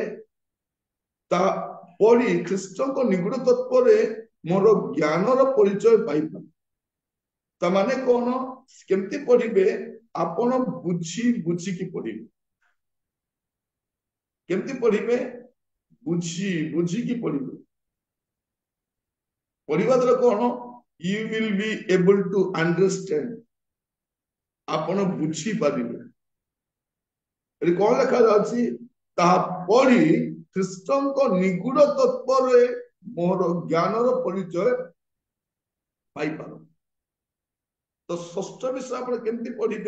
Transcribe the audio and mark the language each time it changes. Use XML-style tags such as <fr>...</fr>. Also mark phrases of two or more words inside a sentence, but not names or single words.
<or>ତା ପଢି ଖ୍ରୀଷ୍ଟଙ୍କ ନିଗୂଢ ତତ୍ତ୍ୱରେ ମୋର ଜ୍ଞାନର ପରିଚୟ ପାଇପାରେ। ତାମାନେ କଣ? କେମିତି ପଢିବେ? ଆପଣ ବୁଝିକି ପଢିବେ। କେମିତି ପଢିବେ? ବୁଝିକି ପଢିବେ। ପଢିବା ଦ୍ୱାରା କଣ?</or> <en>You will be able to understand,</en> <or>ଆପଣ ବୁଝିପାରିବେ। ଏଠି କଣ ଲେଖାଯାଉଛି? ତାହା ପଢି ଖ୍ରୀଷ୍ଟଙ୍କ ନିଗୂଢ ତତ୍ତ୍ୱରେ ମୋର ଜ୍ଞାନର ପରିଚୟ ପାଇପାର। ତ ଷଷ୍ଠ ବିଷୟ ଆପଣ କେମିତି ପଢିବେ?</or>